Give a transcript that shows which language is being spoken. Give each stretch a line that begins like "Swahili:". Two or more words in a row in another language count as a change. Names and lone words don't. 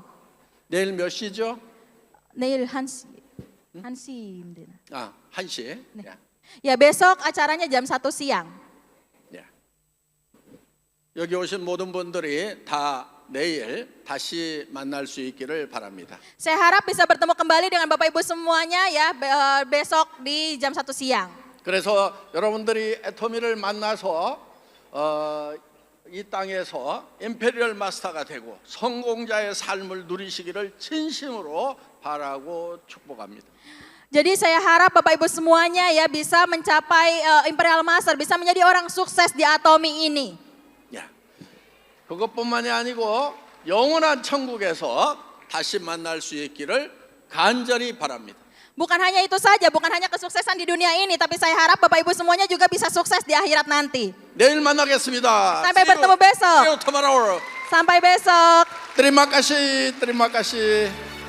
Korean: 내일 몇 시죠? 내일 한 시. 1시. 네. 예.
Indonesian: Ya, besok acaranya jam 1 siang.
Korean: 예. 여기 오신 모든 분들이 다 내일 다시 만날 수 있기를 바랍니다.
Indonesian: Saya harap bisa bertemu kembali dengan Bapak Ibu semuanya ya besok di jam 1 siang.
Korean: 그래서 여러분들이 애토미를 만나서 이 땅에서 임페리얼 마스터가 되고 성공자의 삶을 누리시기를 진심으로 바라고 축복합니다.
Indonesian: Jadi saya harap Bapak Ibu semuanya ya bisa mencapai Imperial Master, bisa menjadi orang sukses di Atomi ini.
Korean: 야, 그것뿐만이 아니고 영원한 천국에서 다시 만날 수 있기를 간절히 바랍니다.
Indonesian: Bukan hanya itu saja, bukan hanya kesuksesan di dunia ini, tapi saya harap Bapak Ibu semuanya juga bisa sukses di akhirat nanti.
Korean: 내일 만나겠습니다.
Indonesian: Sampai bertemu besok.
English: See you tomorrow.
Indonesian: Sampai besok. Terima kasih, terima kasih.